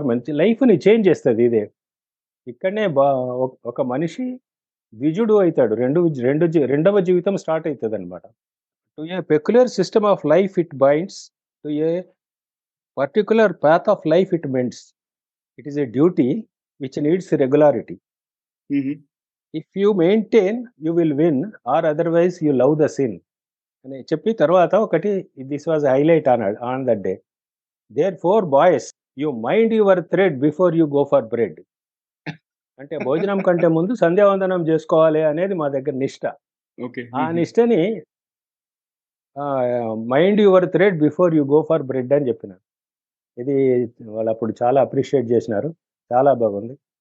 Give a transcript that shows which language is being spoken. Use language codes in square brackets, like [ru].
[te] లైఫ్ని చేంజ్ చేస్తుంది ఇదే. ఇక్కడనే ఒక మనిషి ద్విజుడు అవుతాడు, రెండవ జీవితం స్టార్ట్ అవుతుంది అనమాట. [en] To a peculiar system of life it binds, to a particular path of life it mends. It is a duty which needs regularity. If you maintain, you will win, or otherwise you love the sin. [te] అని చెప్పి తర్వాత ఒకటి, [en] This was highlight on that day. Therefore boys, you mind your thread before you go for bread. [te] అంటే భోజనం కంటే ముందు సంధ్యావందనం చేసుకోవాలి అనేది మా దగ్గర నిష్ట. ఆ నిష్టని [en] mind your thread before you go for bread [te] అని చెప్పినారు. ఇది వాళ్ళు అప్పుడు చాలా అప్రిషియేట్ చేసినారు, చాలా బాగుంది.